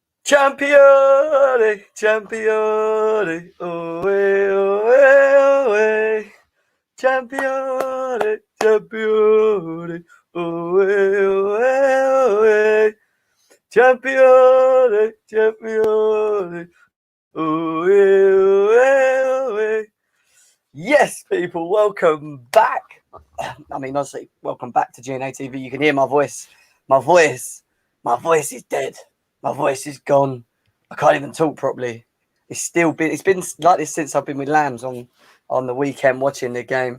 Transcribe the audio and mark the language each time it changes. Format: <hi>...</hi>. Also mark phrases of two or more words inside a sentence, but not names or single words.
<it>Champione, champione, oe, oe, oe. Champione, champione, oe, oe, oe. Champione, champione, oe, oe, oe.</it> <en>Yes, people, welcome back. I mean, honestly, welcome back to GNA TV. You can hear my voice. My voice is dead. My voice is gone. I can't even talk properly. It's been like this since I've been with Lambs on the weekend watching the game.</en>